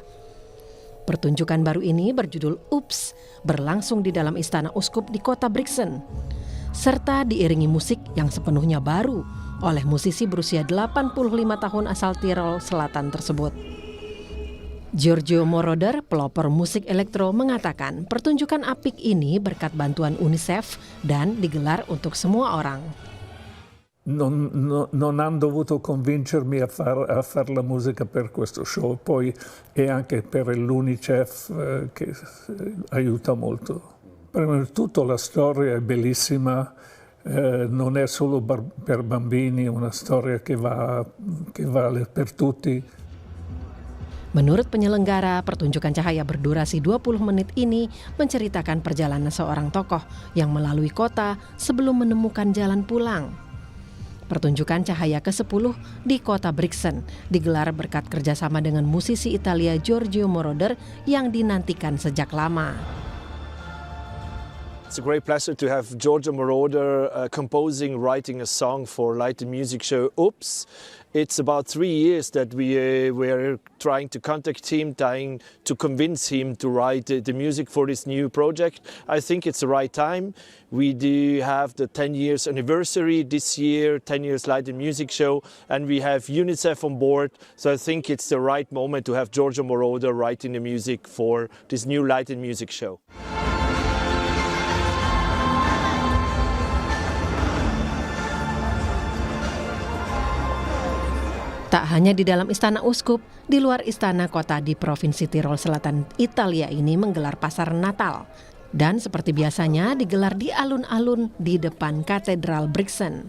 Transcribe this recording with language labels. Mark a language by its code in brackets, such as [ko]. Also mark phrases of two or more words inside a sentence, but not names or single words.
[id] Pertunjukan baru ini berjudul Oops, berlangsung di dalam istana uskup di kota Brixen, serta diiringi musik yang sepenuhnya baru oleh musisi berusia 85 tahun asal Tirol Selatan tersebut. Giorgio Moroder, pelopor musik elektro, mengatakan pertunjukan apik ini berkat bantuan UNICEF dan digelar untuk semua orang. [it] Non hanno dovuto convincermi a far la musica per questo show, poi e anche per l'UNICEF che aiuta molto. Prima di tutto la storia è bellissima, non è solo per bambini, è una storia che vale per tutti. [id] Menurut penyelenggara, pertunjukan Cahaya berdurasi 20 menit ini menceritakan perjalanan seorang tokoh yang melalui kota sebelum menemukan jalan pulang. Pertunjukan Cahaya ke-10 di kota Brixen digelar berkat kerjasama dengan musisi Italia Giorgio Moroder yang dinantikan sejak lama. [en] It's a great pleasure to have Giorgio Moroder writing a song for Light and Music show Oops. It's about 3 years that we were trying to contact him, trying to convince him to write the music for this new project. I think it's the right time. We do have the 10 years anniversary this year, 10 years Light and Music show, and we have UNICEF on board. So I think it's the right moment to have Giorgio Moroder writing the music for this new Light and Music show. [id] Tak hanya di dalam istana uskup, di luar istana kota di Provinsi Tirol Selatan, Italia ini menggelar pasar Natal. Dan seperti biasanya digelar di alun-alun di depan Katedral Brixen.